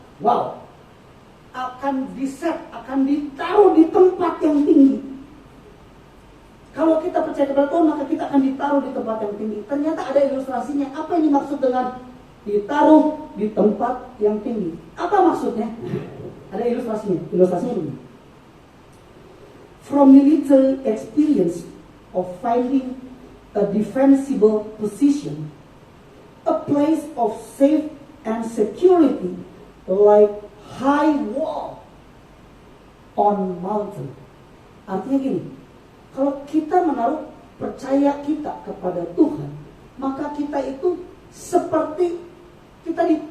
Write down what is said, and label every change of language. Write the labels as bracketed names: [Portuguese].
[Indonesian] Wow, akan diset, akan ditaruh di tempat yang tinggi. Kalau kita percaya kepada Tuhan, maka kita akan ditaruh di tempat yang tinggi. Ternyata ada ilustrasinya. Apa yang dimaksud dengan ditaruh di tempat yang tinggi? Apa maksudnya? Ada ilustrasinya. Ilustrasinya begini. [English] From military experience of finding a defensible position, a place of safe and security like high wall on mountain. [Indonesian] Artinya gini, kalau kita menaruh percaya kita kepada Tuhan, maka kita itu seperti kita